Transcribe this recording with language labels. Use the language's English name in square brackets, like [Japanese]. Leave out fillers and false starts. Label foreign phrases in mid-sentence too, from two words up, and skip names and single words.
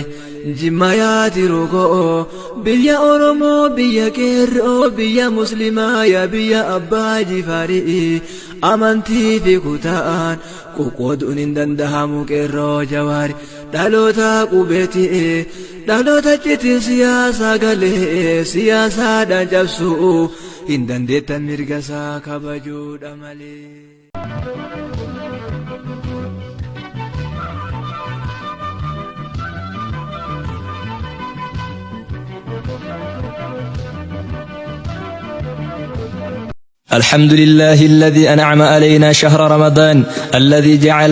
[Oromo] jimma yaati rogoo biyya oromoo biyya qeerroo biyya muslimaa yaa biyya abbaa jifaarii amantii fi kutaan qoqqooduun hin dandahamu qeerroo jawaari dhaloota qubeetii dhaloota citiin siyaasaa galee siyaasaadhaan cabsuu hin dandeettan mirgasaa kabajuudha malee. [Arabic] الحمد لله الذي أنعم علينا شهر رمضان الذي جعل